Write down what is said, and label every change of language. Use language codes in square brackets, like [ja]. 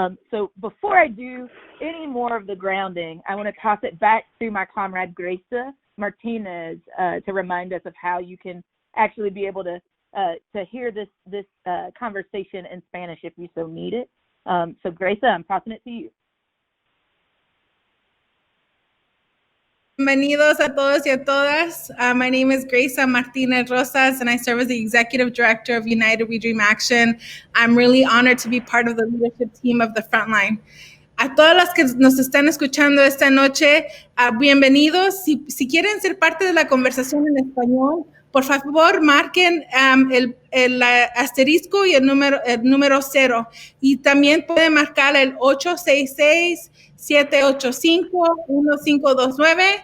[en] So before I do any more of the grounding, I want to toss it back to my comrade Graysa Martinez to remind us of how you can actually be able to hear this conversation in Spanish if you so need it. So Graysa, I'm tossing it to you. [es] Bienvenidos a todos y a todas. [en] My name is Graysa Martinez Rosas, and I serve as the Executive Director of United We Dream Action. I'm really honored to be part of the leadership team of the Frontline. [es] A todas las que nos están escuchando esta noche, bienvenidos. Si quieren ser parte de la conversación en español, por favor marquen el asterisco y el número 0. Y también pueden marcar el 866-785-1529.